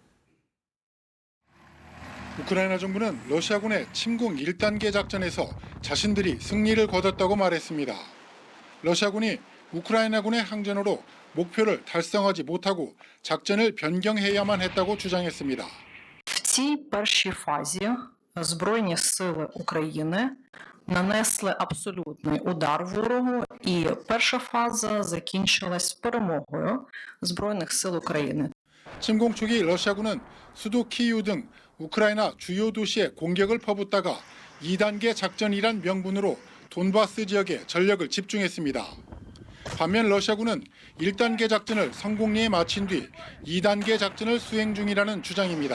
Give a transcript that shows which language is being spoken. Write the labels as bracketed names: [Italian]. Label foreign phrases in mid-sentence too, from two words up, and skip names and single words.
[Korean] 우크라이나 정부는 러시아군의 침공 1단계 작전에서 자신들이 승리를 거뒀다고 말했습니다. 러시아군이 우크라이나군의 항전으로 목표를 달성하지 못하고 작전을 변경해야만 했다고 주장했습니다. [Ukrainian] В цій першій фазі Збройні сили України нанесли абсолютний удар ворогу, і перша фаза закінчилась перемогою Збройних сил України. [Korean] 침공 초기 러시아군은 수도 키이우 등 우크라이나 주요 도시에 공격을 퍼붓다가 2단계 작전이란 명분으로 돈바스 지역에 전력을 집중했습니다. 반면 러시아군은 1단계 작전을 성공리에 마친 뒤 2단계 작전을 수행 중이라는 주장입니다.